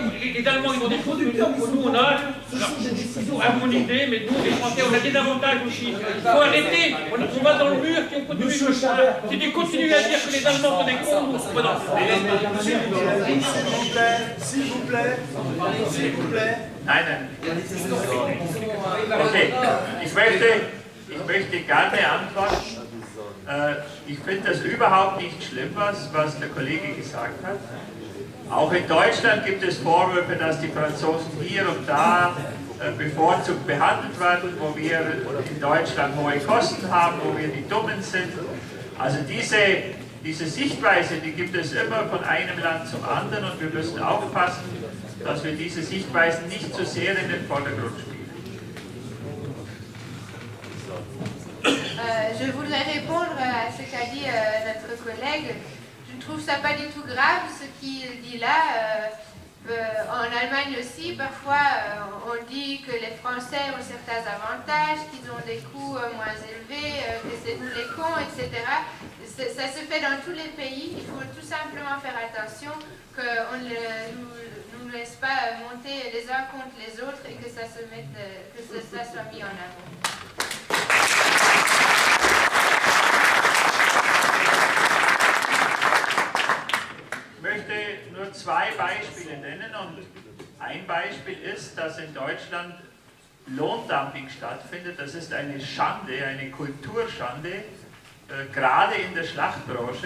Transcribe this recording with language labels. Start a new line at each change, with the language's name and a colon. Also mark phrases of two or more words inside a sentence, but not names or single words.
French: Les Allemands, ils ont des producteurs, nous, on a ce sont des décisions harmonisé, mais nous, les Français, on a des avantages aussi. Il faut arrêter. On va dans le mur et on continue. Monsieur Chabert, Si tu continues à dire que les Allemands sont des cons, nous, on va dans S'il vous plaît.
German: Nein, nein. Okay, ich möchte gerne antworten. Ich finde das überhaupt nicht schlimm, was der Kollege gesagt hat. Auch in Deutschland gibt es Vorwürfe, dass die Franzosen hier und da bevorzugt behandelt werden, wo wir in Deutschland hohe Kosten haben, wo wir die Dummen sind. Also diese Sichtweise, die gibt es immer von einem Land zum anderen und wir müssen aufpassen, dass wir diese Sichtweisen nicht zu sehr in den Vordergrund spielen.
French: Je voudrais répondre à ce qu'a dit notre collègue. Je ne trouve ça pas du tout grave ce qu'il dit là. En Allemagne aussi, parfois, on dit que les Français ont certains avantages, qu'ils ont des coûts moins élevés, que c'est nous les cons, etc. Ça se fait dans tous les pays. Il faut tout simplement faire attention qu'on ne nous laisse pas monter les uns contre les autres et que ça soit mis en avant.
German: Ich möchte nur zwei Beispiele nennen und ein Beispiel ist, dass in Deutschland Lohndumping stattfindet. Das ist eine Schande, eine Kulturschande, gerade in der Schlachtbranche.